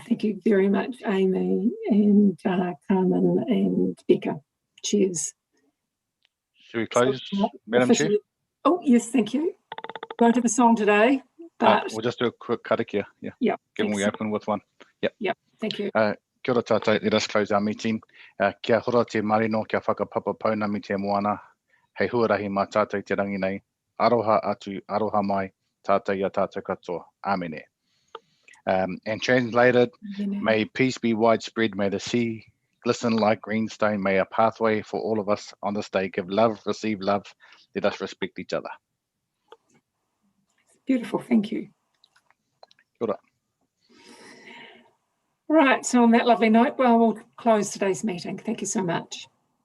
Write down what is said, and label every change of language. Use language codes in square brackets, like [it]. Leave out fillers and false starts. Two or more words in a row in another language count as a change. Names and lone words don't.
[en] Thank you very much, Amy and Carmen and Becca. Cheers. Should we close, Madam Chair? Oh yes, thank you. Won't have a song today, but we'll just do a quick karakia. Yeah. Yep. Given we open with one. Yep. Yep. Thank you. [mi] Kia ora tātou, [en] let us close our meeting. [mi] Kia hora te marino, kia whakapapa pauna mi te moana. Hei huarahi mā tātou te rangi nei. Aroha atu, aroha mai, tātou ia tātou katoa. Āmene. [en] And translated, may peace be widespread, may the sea glisten like greenstone, may a pathway for all of us on this day give love, receive love, let us respect each other. Beautiful, thank you. [mi] Kia ora. [en] Right, so on that lovely note, well, we'll close today's meeting. Thank you so much.